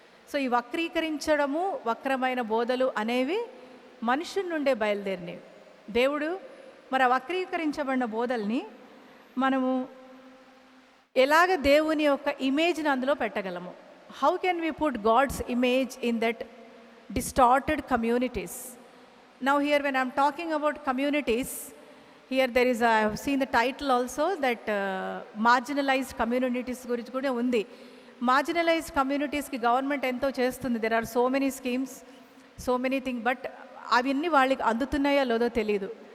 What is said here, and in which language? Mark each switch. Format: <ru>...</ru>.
<te>So ఈ వక్రీకరించడము, వక్రమైన బోధలు అనేవి మనుషుల నుండే బయలుదేరినవి. దేవుడు మరి ఆ వక్రీకరించబడిన బోధల్ని మనము ఎలాగ దేవుని యొక్క ఇమేజ్ని అందులో పెట్టగలము?</te> <en>How can we put God's image in that distorted communities? Now here when I'm talking about communities, here there is I have seen the title also that marginalized communities</en> <te>గురించి కూడా ఉంది. మార్జినలైజ్డ్ కమ్యూనిటీస్కి గవర్నమెంట్ ఎంతో చేస్తుంది.</te> <en>there are so many schemes, so many thing,</en> <te>but అవన్నీ వాళ్ళకి అందుతున్నాయో లేదో తెలియదు.</te>